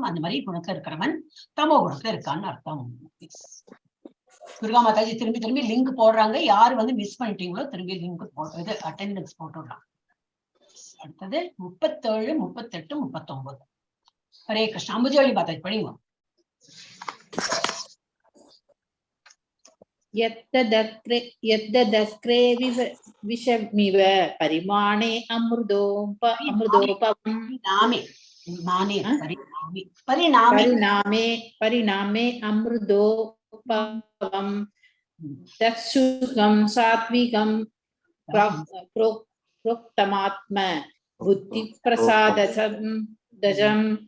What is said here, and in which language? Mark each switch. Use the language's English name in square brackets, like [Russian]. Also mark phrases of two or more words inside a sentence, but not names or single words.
[Tamil] அந்த மாதிரி குணத்துல இருக்கிறவன் தமோ குணத்துல இருக்கான்னு அர்த்தம். துர்கா மாதாஜி திரும்பி திரும்பி லிங்க் போடுறாங்க, யாரு வந்து மிஸ் பண்ணிட்டீங்களோ திரும்பி லிங்க் போடுறது, அட்டெண்டன்ஸ் போட்டுடலாம். அடுத்தது 37, 38, 39. ஹரே கிருஷ்ண. அம்புஜவள்ளி மாதாஜி படிங்க. [Sanskrit] यद्दक्रे विषमिव परिमाणे अमृतोपमं परिणामे अमृतोपमं तत्सुखं सात्विकं प्रोक्तमात्म बुद्धिप्रसादजं